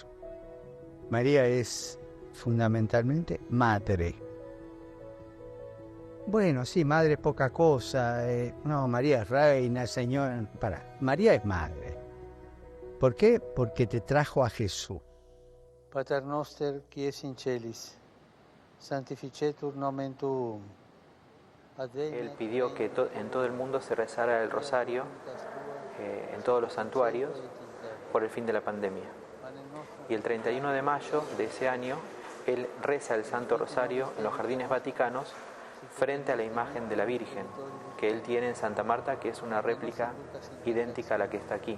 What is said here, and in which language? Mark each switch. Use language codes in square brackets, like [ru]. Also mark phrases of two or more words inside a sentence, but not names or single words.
[es] María es fundamentalmente madre. Bueno, sí, madre es poca cosa. No, María es reina, señora. María es madre. ¿Por qué? Porque te trajo a Jesús. [la] Pater noster, qui es in celis, sanctificetur nomen tuum. [es] Él pidió que en todo el mundo se rezara el rosario, en todos los santuarios, por el fin de la pandemia. Y el 31 de mayo de ese año, él reza el Santo Rosario en los Jardines Vaticanos frente a la imagen de la Virgen que él tiene en Santa Marta, que es una réplica idéntica a la que está aquí.